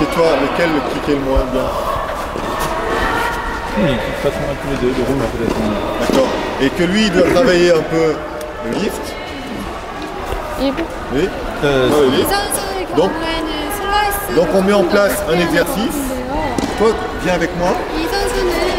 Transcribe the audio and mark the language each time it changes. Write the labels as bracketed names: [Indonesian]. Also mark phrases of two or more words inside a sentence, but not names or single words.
[French] Chez toi, lequel le kick est le moins bien? De toute façon, tous les deux, de roulement peut-être. D'accord. Et que lui il doit travailler un peu le lift. 2? Oui. [Korean] 이 [French] Le lift. [Korean] 선수의 [French] Donc- [Korean] 경우에는 슬라이스 [French] Donc on met en place un exercice. [Korean] 같은데요. [French] Toi, viens avec moi. [Korean] 이 선수는